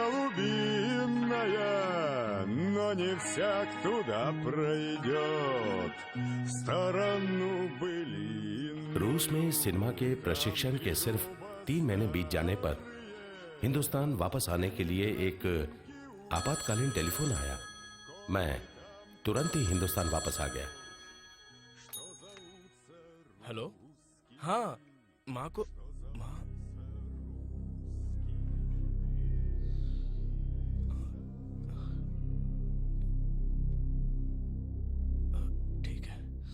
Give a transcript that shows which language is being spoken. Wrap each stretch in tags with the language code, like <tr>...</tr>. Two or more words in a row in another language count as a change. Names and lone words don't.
<ru>голубиная, но не всяк туда пройдет в сторону былин।</ru> <hi>रूस में सिनेमा के प्रशिक्षण के सिर्फ 3 महीने बीत जाने पर हिंदुस्तान वापस आने के लिए एक आपातकालीन टेलीफोन आया। मैं तुरंत ही हिंदुस्तान वापस आ गया। हेलो, हाँ, माँ को माँ ठीक है।</hi>